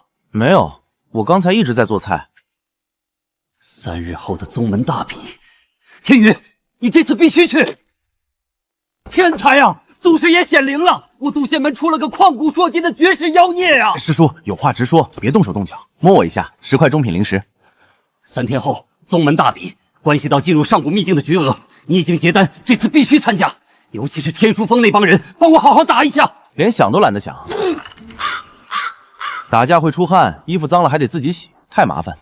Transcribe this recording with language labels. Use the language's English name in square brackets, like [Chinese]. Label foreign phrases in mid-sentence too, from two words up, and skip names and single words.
[Chinese] 没有，我刚才一直在做菜。 3日后的宗门大比，天宇，你这次必须去！天才啊，祖师爷显灵了！我渡仙门出了个旷古烁今的绝世妖孽啊！师叔有话直说，別動手動腳。摸我一下，10塊中品灵石。 3天後宗門大比，關係到進入上古秘境的絕娥，你已經結丹，這次必須參加。尤其是天書峰那幫人，幫我好好打一下。連想都懶得想。打架會出汗，衣服髒了還得自己洗，太麻煩。